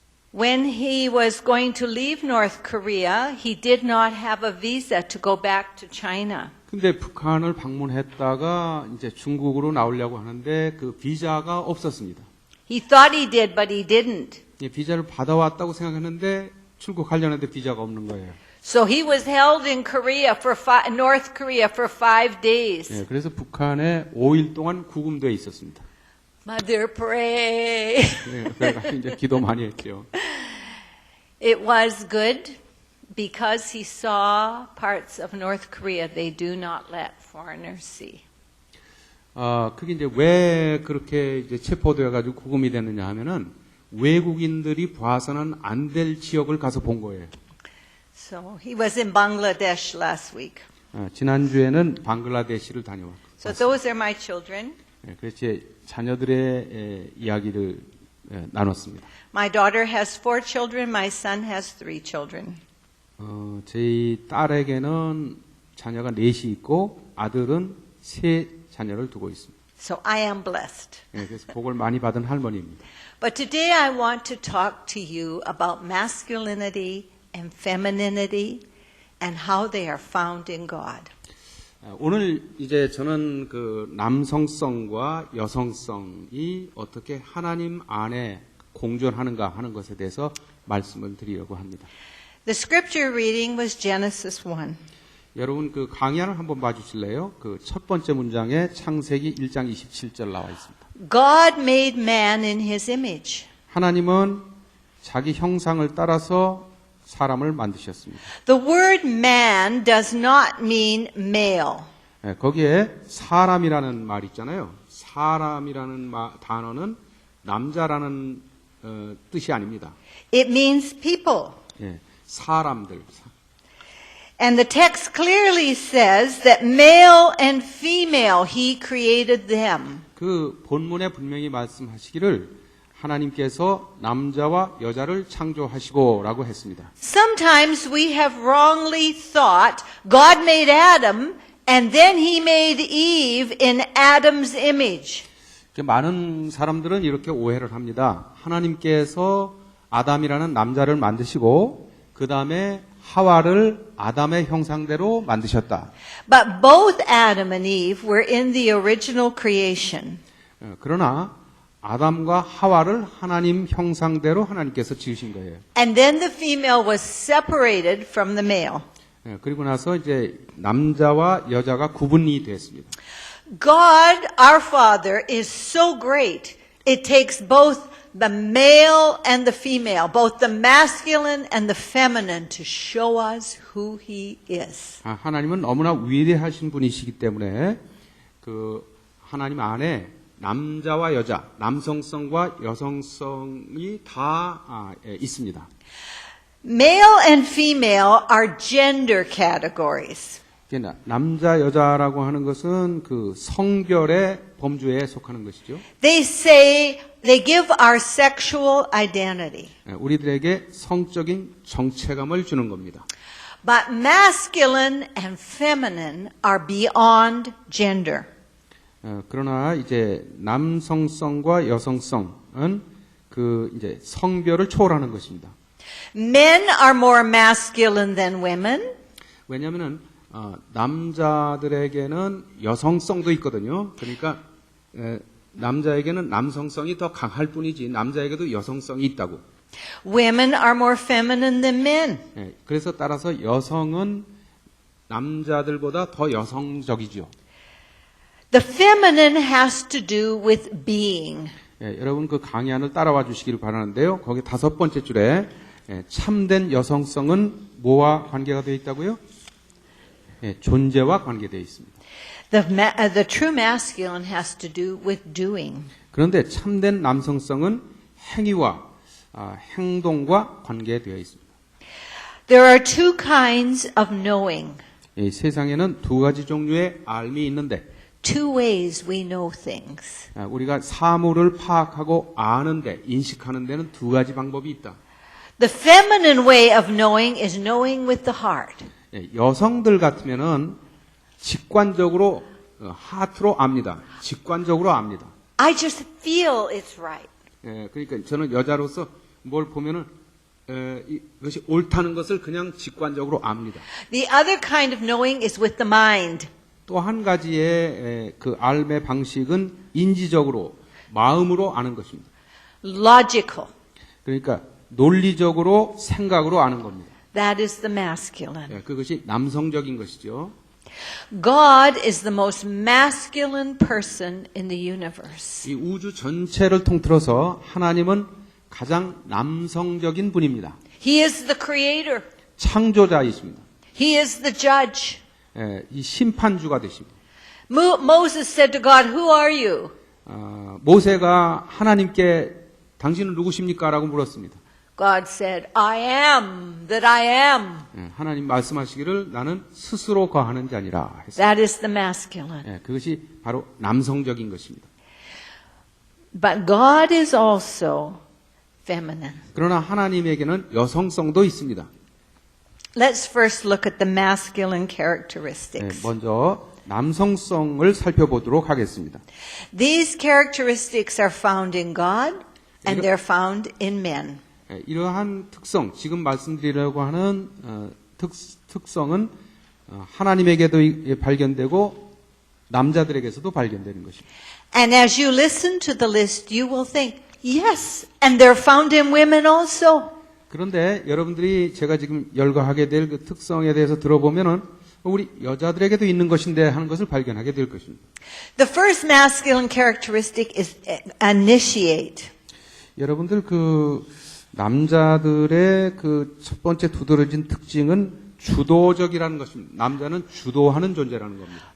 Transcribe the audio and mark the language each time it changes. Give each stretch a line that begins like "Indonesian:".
English: When he was going to leave North Korea, he did not have a visa to go back to China.
Korean: 근데 북한을 방문했다가 이제 중국으로 나오려고 하는데 그 비자가 없었습니다.
English: He thought he did, but he didn't.
Korean: 비자를 받아왔다고 생각했는데 출국하려는데 비자가 없는 거예요.
English: So he was held in Korea North Korea for 5 days.
Korean: 그래서 북한에 5일 동안 구금되어 있었습니다.
English: Mother, pray.
Korean: 그래서 이제 기도 많이 했죠.
English: It was good because he saw parts of North Korea they do not let foreigners see.
Korean: 그게 이제 왜 그렇게 이제 체포되어 가지고 구금이 됐느냐 하면은 외국인들이 봐서는 안 될 지역을 가서 본 거예요.
English: So he was in Bangladesh last week.
Korean: 지난주에는 방글라데시를 다녀왔고.
English: So those are my children.
Korean: 그래서 제 자녀들의 이야기를 나눴습니다.
English: My daughter has 4 children. My son has 3 children.
Korean: 저희 딸에게는 자녀가 4이 있고 아들은 3 자녀를 두고 있습니다.
English: So I am blessed.
Korean: 그래서 복을 많이 받은 할머니입니다.
English: But today I want to talk to you about masculinity and femininity and how they are found in God.
Korean: 오늘 이제 저는 그 남성성과 여성성이 어떻게 하나님 안에 공존하는가 하는 것에 대해서 말씀을 드리려고 합니다.
English: The scripture reading was Genesis 1.
Korean: 여러분 그 강의안을 한번 봐주실래요? 그 첫 번째 문장에 창세기 1장 27절 나와 있습니다.
English: God made man in his image.
Korean: 하나님은 자기 형상을 따라서 사람을 만드셨습니다.
English: The word man does not mean male.
Korean: 예, 거기에 사람이라는 말이 있잖아요. 사람이라는 단어는 남자라는 뜻이 아닙니다.
English: It means people.
Korean: 예, 사람들.
English: And the text clearly says that male and female, he created them.
Korean: 그 본문에 분명히 말씀하시기를 하나님께서 남자와 여자를 창조하시고라고 했습니다.
English: Sometimes we have wrongly thought God made Adam and then he made Eve in Adam's image.
Korean: 많은 사람들은 이렇게 오해를 합니다. 하나님께서 아담이라는 남자를 만드시고 그 다음에 하와를 아담의 형상대로 만드셨다.
English: But both Adam and Eve were in the original creation.
Korean: 그러나 아담과 하와를 하나님 형상대로 하나님께서 지으신 거예요.
English: And then the female was separated from the male.
Korean: 그리고 나서 이제 남자와 여자가 구분이 됐습니다.
English: God, our Father, is so great. It takes both the male and the female, both the masculine and the feminine, to show us who He is.
Korean: 하나님은 너무나 위대하신 분이시기 때문에 그 하나님 안에 남자와 여자, 남성성과 여성성이 다 있습니다.
English: Male and female are gender categories.
Korean: 남자, 여자라고 하는 것은 그 성별의 범주에 속하는 것이죠.
English: They say they give our sexual identity.
Korean: 우리들에게 성적인 정체감을 주는 겁니다.
English: But masculine and feminine are beyond gender.
Korean: 그러나 이제 남성성과 여성성은 그 이제 성별을 초월하는 것입니다.
English: Men are more masculine than women.
Korean: 왜냐하면은 남자들에게는 여성성도 있거든요. 그러니까 남자에게는 남성성이 더 강할 뿐이지 남자에게도 여성성이 있다고.
English: Women are more feminine than men.
Korean: 그래서 따라서 여성은 남자들보다 더 여성적이죠.
English: The feminine has to do with being.
Korean: 여러분 그 강의안을 따라와 주시기를 바라는데요. 거기 5번째 줄에 참된 여성성은 뭐와 관계가 되어 있다고요? 존재와 관계되어 있습니다.
English: The true masculine has to do with doing.
Korean: 그런데 참된 남성성은 행위와 행동과 관계되어 있습니다.
English: There are two kinds of knowing.
Korean: 이 세상에는 두 가지 종류의 알미 있는데
English: Two ways we know things.
Korean: 우리가 사물을 파악하고 아는데 인식하는 데는 두 가지 방법이 있다.
English: The feminine way of knowing is knowing with the heart.
Korean: 여성들 같으면은 직관적으로 하트로 압니다. 직관적으로 압니다.
English: I just feel it's right.
Korean: 그러니까 저는 여자로서 뭘 보면은 이것이 옳다는 것을 그냥 직관적으로 압니다.
English: The other kind of knowing is with the mind.
Korean: 또 한 가지의 그 알매 방식은 인지적으로 마음으로 아는 것입니다.
English: Logical.
Korean: 그러니까 논리적으로 생각으로 아는 겁니다.
English: That is the masculine.
Korean: 그것이 남성적인 것이죠.
English: God is the most masculine person in the universe.
Korean: 이 우주 전체를 통틀어서 하나님은 가장 남성적인 분입니다.
English: He is the creator.
Korean: 창조자이십니다.
English: He is the judge.
Korean: 이 심판주가 되십니다.
English: Moses said to God, "Who are you?"
Korean: 모세가 하나님께 당신은 누구십니까? 라고 물었습니다.
English: God said, "I am that I am."
Korean: 하나님 말씀하시기를 나는 스스로 거하는 자니라 했습니다.
English: That is the masculine.
Korean: 그것이 바로 남성적인 것입니다.
English: But God is also feminine.
Korean: 그러나 하나님에게는 여성성도 있습니다.
English: Let's first look at the masculine characteristics.
Korean: 먼저 남성성을 살펴보도록 하겠습니다.
English: These characteristics are found in God and they're found in men.
Korean: 이러한 특성, 지금 말씀드리려고 하는 특성은 하나님에게도 발견되고 남자들에게서도 발견되는 것입니다.
English: And as you listen to the list, you will think, yes, and they're found in women also.
Korean: 그런데 여러분들이 제가 지금 열거하게 될 그 특성에 대해서 들어보면은 우리 여자들에게도 있는 것인데 하는 것을 발견하게 될 것입니다.
English: The first masculine characteristic is initiate.
Korean: 여러분들 그 남자들의 그 첫 번째 두드러진 특징은 주도적이라는 것입니다. 남자는 주도하는 존재라는 겁니다.